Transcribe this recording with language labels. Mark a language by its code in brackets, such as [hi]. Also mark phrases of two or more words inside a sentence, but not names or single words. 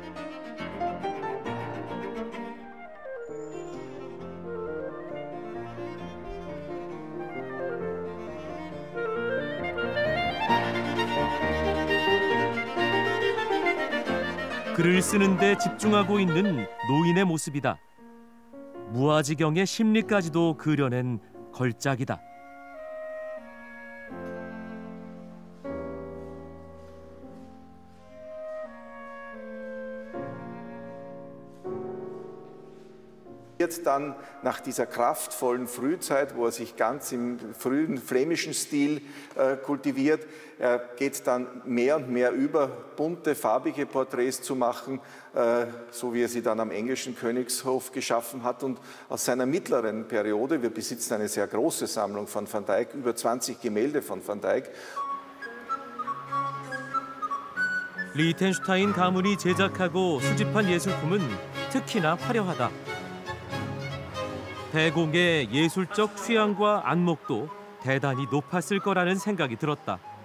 [ko] 글을 쓰는 데 집중하고 있는 노인의 모습이다. 무아지경의 심리까지도 그려낸 걸작이다. [de] Dann nach dieser kraftvollen Frühzeit, wo sich ganz im frühen flämischen Stil kultiviert, geht dann mehr und mehr über, bunte, farbige Porträts zu machen, so wie sie dann am englischen Königshof geschaffen hat. Und aus seiner mittleren Periode, wir besitzen eine sehr große Sammlung von Van Dyck, über 20 Gemälde von Van Dyck. [ko] 리텐슈타인 가문이 제작하고 수집한 예술품은 특히나 화려하다. 대공의 예술적 취향과 안목도 대단히 높았을 거라는 생각이 들었다.